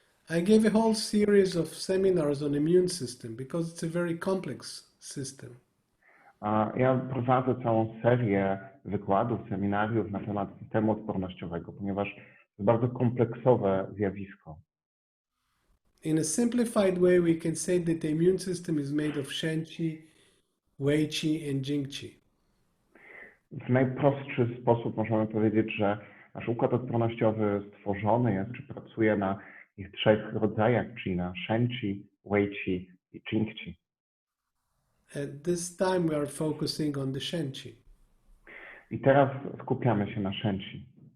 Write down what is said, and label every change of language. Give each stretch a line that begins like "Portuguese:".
English: I gave a whole series of seminars on immune system because it's a very complex system.
Polish: Ja prowadzę całą serię wykładów, seminariów na temat systemu odpornościowego, ponieważ to bardzo kompleksowe zjawisko.
English: In a simplified way, we can say that the immune system is made of Shen qi, Wei qi and Jing qi.
Polish: W najprostszy sposób możemy powiedzieć, że nasz układ odpornościowy stworzony jest, czy pracuje na ich 3 rodzajach qi, na Shen qi, Wei qi i Jing qi.
English: At this time, we are focusing on the Shen qi.
Polish: I teraz skupiamy się na Shen qi.